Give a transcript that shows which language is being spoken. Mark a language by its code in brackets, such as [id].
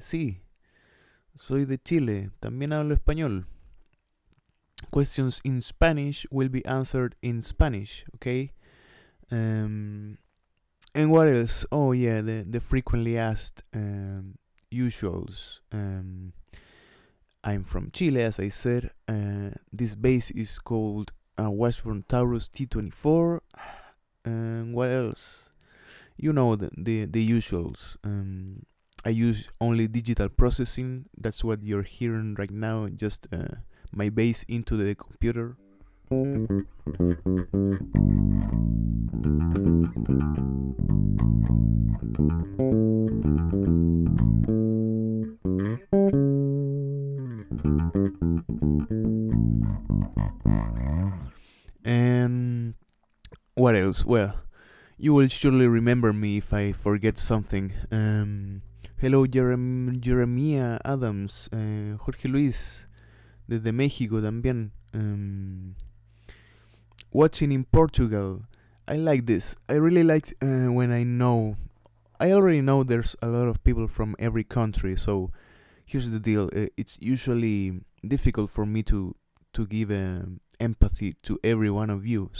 [es] Sí, soy de Chile, también hablo español. [en] Questions in Spanish will be answered in Spanish, okay? And what else? Oh yeah, the frequently asked usuals. I'm from Chile, as I said. This bass is called Washburn Taurus T24. What else? You know the usuals. I use only digital processing. That's what you're hearing right now. Just my bass into the computer. And what else? Well, you will surely remember me if I forget something. Hello, Jeremiah Adams, Jorge Luis, [es] desde México también. [en] Watching in Portugal. I like this. I really like when I already know there's a lot of people from every country. So here's the deal. It's usually difficult for me to give empathy to every one of you.